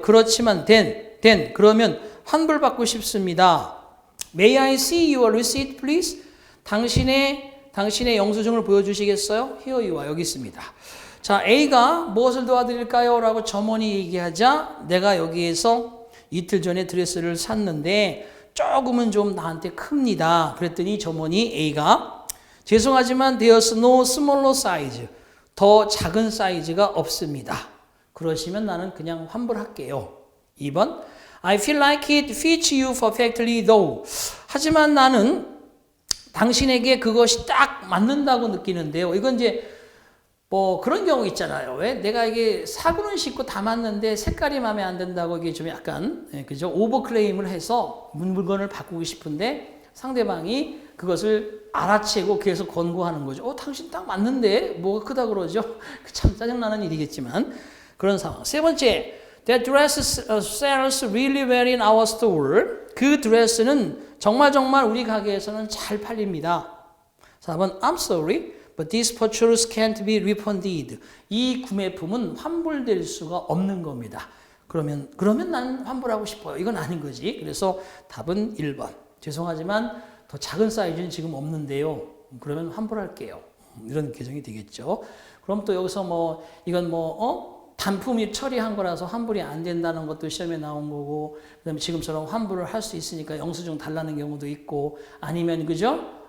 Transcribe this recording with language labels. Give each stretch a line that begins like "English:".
Korean: 그렇지만 then 그러면 환불받고 싶습니다.
English: May I see your receipt, please?
Korean: 당신의 영수증을 보여주시겠어요?
English: Here you are.
Korean: 여기 있습니다. 자, A가 무엇을 도와드릴까요? 라고 점원이 얘기하자 내가 여기에서 이틀 전에 드레스를 샀는데 조금은 좀 나한테 큽니다. 그랬더니 점원이 A가 죄송하지만
English: there's no smaller size.
Korean: 더 작은 사이즈가 없습니다. 그러시면 나는 그냥 환불할게요. 2번
English: I feel like it fits you perfectly though.
Korean: 하지만 나는 당신에게 그것이 딱 맞는다고 느끼는데요. 이건 이제 뭐 그런 경우 있잖아요. 왜? 내가 이게 사구는 신고 다 맞는데 색깔이 마음에 안 든다고 이게 좀 약간 그죠? 오버클레임을 해서 물건을 바꾸고 싶은데 상대방이 그것을 알아채고 계속 권고하는 거죠. 당신 딱 맞는데 뭐가 크다 그러죠? 참 짜증나는 일이겠지만 그런 상황. 세 번째,
English: that dress sells really well in our store.
Korean: 그 드레스는 정말 우리 가게에서는 잘 팔립니다. 4번,
English: I'm sorry, but this purchase can't be refunded.
Korean: 이 구매품은 환불될 수가 없는 겁니다. 그러면 난 환불하고 싶어요. 이건 아닌 거지. 그래서 답은 1번. 죄송하지만 더 작은 사이즈는 지금 없는데요. 그러면 환불할게요. 이런 개정이 되겠죠. 그럼 또 여기서 이건 단품이 처리한 거라서 환불이 안 된다는 것도 시험에 나온 거고, 그다음에 지금처럼 환불을 할 수 있으니까 영수증 달라는 경우도 있고, 아니면 그죠?